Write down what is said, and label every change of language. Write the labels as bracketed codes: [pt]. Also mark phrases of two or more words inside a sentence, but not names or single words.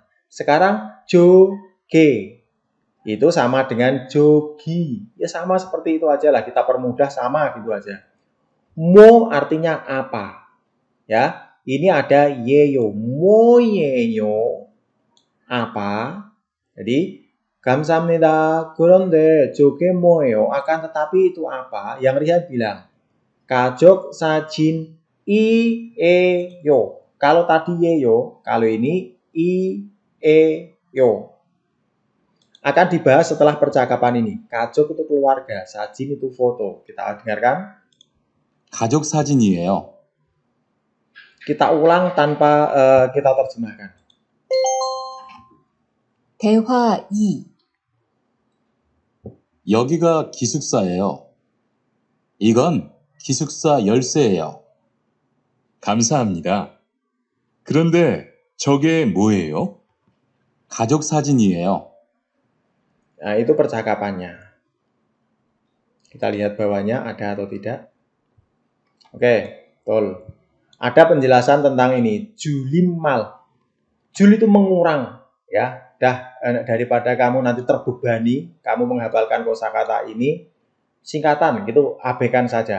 [id] Sekarang joge itu sama dengan jogi. Ya sama seperti itu aja lah, kita permudah sama gitu aja. Mo artinya apa? Ya, ini ada yeyo, moyeyo. Apa? Jadi 감사합니다. [ko] 그런데 저게 뭐예요? [id] Akan tetapi itu apa? Yang Rihan bilang [ko] 가족 사진 이에요. [id] Kalau tadi yeyo, kalau ini i에요. Akan dibahas setelah percakapan ini. 가족 itu keluarga, sajin itu foto. Kita dengarkan. [ko] 가족 사진이에요. [id] Kita ulang tanpa kita terjemahkan. [ko] 대화 2. 여기가 기숙사예요. 이건 기숙사 열쇠예요. 감사합니다. 그런데 저게 뭐예요? 가족 사진이에요. [id] Nah, itu percakapannya. Kita lihat bawahnya ada atau tidak. Oke, betul. Ada penjelasan tentang ini. Julimal. Jul itu mengurang, ya. Daripada kamu nanti terbebani, kamu menghafalkan kosakata ini, singkatan gitu, abaikan saja.